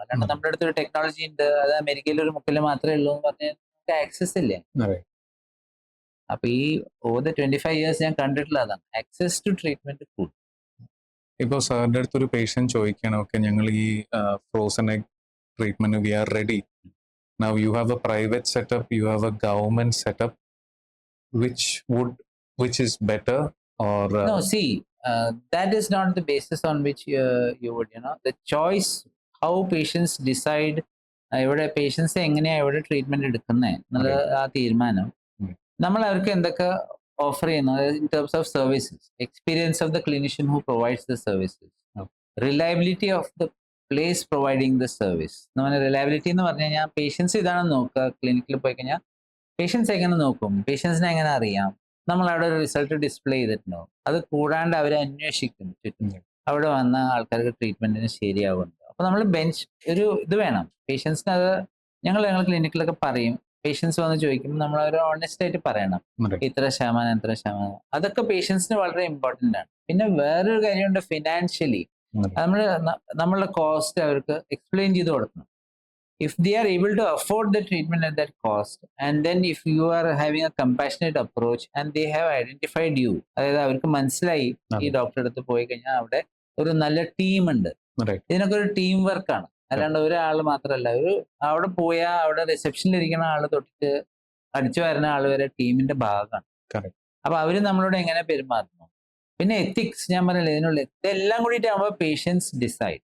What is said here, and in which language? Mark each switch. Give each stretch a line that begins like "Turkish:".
Malayalam: അല്ലാണ്ട് നമ്മുടെ അടുത്തൊരു ടെക്നോളജി ഉണ്ട്, അത് അമേരിക്കയിൽ ഒരു മുക്കിൽ മാത്രമേ ഉള്ളൂ എന്ന് പറഞ്ഞാൽ നമുക്ക് ആക്സസ് ഇല്ല. അപ്പൊ ഈ
English: over the 25 years
Malayalam: ഞാൻ കണ്ടിട്ടുള്ള അതാണ്,
English: access to treatment
Malayalam: കൂടും. ഇപ്പോൾ സാറിന്റെ അടുത്തൊരു പേഷ്യന്റ് ചോദിക്കണം, ഓക്കെ ഞങ്ങൾ ഈ frozen egg treatment
English: We are ready. Now you have a private setup, you have a government setup. Which is better or no, that is not the basis on which you would, the choice, how patients decide
Malayalam: ഇവിടെ patients എങ്ങനെയാണ് ഇവിടെ treatment എടുക്കുന്നത് എന്നുള്ള ആ തീരുമാനം നമ്മൾ അവർക്ക് എന്തൊക്കെ ഓഫർ ചെയ്യുന്നു
English: In terms of services, experience of the clinician who provides the services, reliability of the place providing the service.
Malayalam: നമ്മൾ റിലയബിലിറ്റി എന്ന് പറഞ്ഞു കഴിഞ്ഞാൽ പേഷ്യൻസ് ഇതാണ് നോക്കുക. ക്ലിനിക്കിൽ പോയി കഴിഞ്ഞാൽ പേഷ്യൻസ് എങ്ങനെ നോക്കും, പേഷ്യൻസിനെ എങ്ങനെ അറിയാം, നമ്മൾ അവിടെ ഒരു റിസൾട്ട് ഡിസ്പ്ലേ ചെയ്തിട്ടുണ്ടോ, അത് കൂടാണ്ട് അവരെ അന്വേഷിക്കും ചുറ്റും, അവിടെ വന്ന ആൾക്കാർക്ക് ട്രീറ്റ്മെന്റിന് ശരിയാവുന്നുണ്ട്. അപ്പൊ നമ്മൾ ഒരു ഇത് വേണം പേഷ്യൻസിന്. അത് ഞങ്ങൾ ക്ലിനിക്കിലൊക്കെ പറയും, പേഷ്യൻസ് വന്ന് ചോദിക്കുമ്പോൾ നമ്മൾ അവർ ഓണസ്റ്റ് ആയിട്ട് പറയണം, ഇത്ര ശതമാനം. അതൊക്കെ പേഷ്യൻസിന് വളരെ ഇമ്പോർട്ടന്റ് ആണ്. പിന്നെ വേറൊരു കാര്യമുണ്ട്, ഫിനാൻഷ്യലി നമ്മളുടെ കോസ്റ്റ് അവർക്ക് എക്സ്പ്ലെയിൻ ചെയ്ത് കൊടുക്കണം.
English: If they are able to afford the treatment at that cost, and then if you are having a compassionate approach and they have identified you,
Malayalam: അതായത് അവർക്ക് മനസ്സിലായി ഈ ഡോക്ടറെ അടുത്ത് പോയി കഴിഞ്ഞാൽ അവിടെ ഒരു നല്ല ടീം ഉണ്ട്. ഇതിനൊക്കെ ഒരു ടീം വർക്കാണ്, അല്ലാണ്ട് ഒരാൾ മാത്രമല്ല. അവിടെ പോയാൽ അവിടെ റിസപ്ഷനിൽ ഇരിക്കുന്ന ആള് തൊട്ടിട്ട് അടിച്ചു വരുന്ന ആള് വരെ ടീമിന്റെ ഭാഗമാണ്. അപ്പൊ അവര് നമ്മളോട് എങ്ങനെ പെരുമാറുന്നു, പിന്നെ എത്തിക്സ്, ഞാൻ പറഞ്ഞില്ല ഇതിനുള്ള ഇതെല്ലാം കൂടിയിട്ട് ആകുമ്പോൾ പേഷ്യൻസ് ഡിസൈഡ്.